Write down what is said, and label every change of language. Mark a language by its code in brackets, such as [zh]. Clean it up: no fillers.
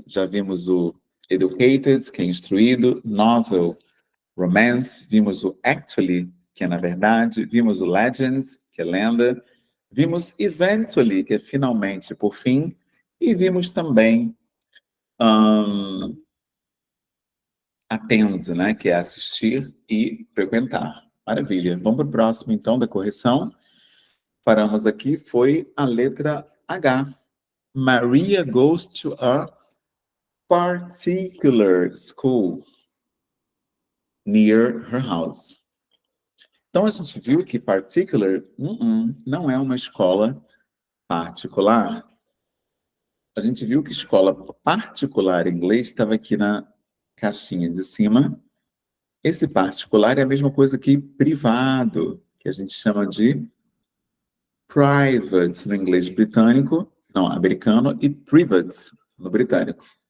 [pt] Já vimos o educated, que é instruído, novel, romance, vimos o actually, que é na verdade, vimos o legends, que é lenda, vimos eventually, que é finalmente, por fim, e vimos também attend, né, que é assistir e frequentar. Maravilha. Vamos para o próximo, então, da correção. Paramos aqui, foi a letra H. [en] Maria goes to a particular school near her house. [pt] Então, a gente viu que particular não é uma escola particular. A gente viu que escola particular em inglês estava aqui na caixinha de cima. Esse particular é a mesma coisa que privado, que a gente chama de private no inglês britânico, não, americano, e private no britânico.